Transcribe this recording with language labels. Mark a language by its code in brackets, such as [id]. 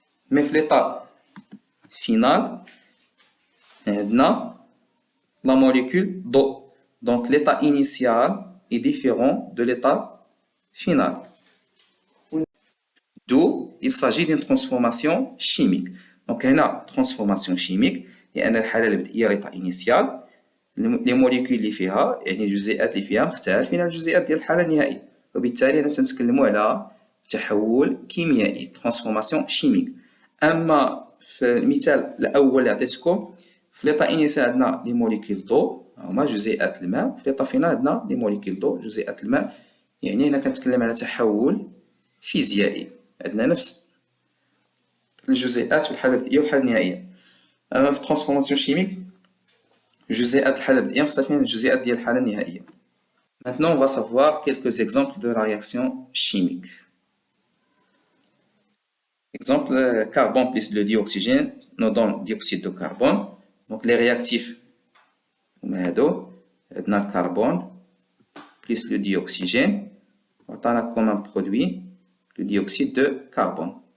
[fr] Mais في l'état final [ar] عندنا [fr] la molécule d'eau. Donc l'état initial est différent de l'état final. D'où il s'agit d'une transformation chimique. [ar] Donc هنا transformation chimique لأن الحالة البدئية [fr] l'état initial les molécules [ar] اللي فيها يعني الجزيئات اللي فيها مختلفين عن الجزيئات ديال الحالة النهائية، وبالتالي أنا سنتكلموا على تحول كيميائي [fr] transformation chimique. [ar] أما في المثال الأول اللي عطيتكم في [fr] l'état initial [ar] عندنا [fr] les molécules d'eau [ar] هما جزيئات الماء، في [fr] l'état final [ar] عندنا les molécules d'eau جزيئات الماء. يعني هنا كنتكلم على تحول فيزيائي، عندنا نفس الجزيئات في الحالة البدئية والحالة النهائية. أما في [fr] transformation chimique [ar] جزيئات الحالة البدئية مختلفين عن الجزيئات ديال الحالة النهائية. [fr] Maintenant on va savoir quelques exemples de la réaction chimique. Exemple, carbone plus le dioxygène nous donne dioxyde de carbone. Donc les réactifs [ar] هما هادو عندنا الكربون [fr] plus le dioxygène [ar] وعطانا [fr] comme un produit le dioxyde de carbone.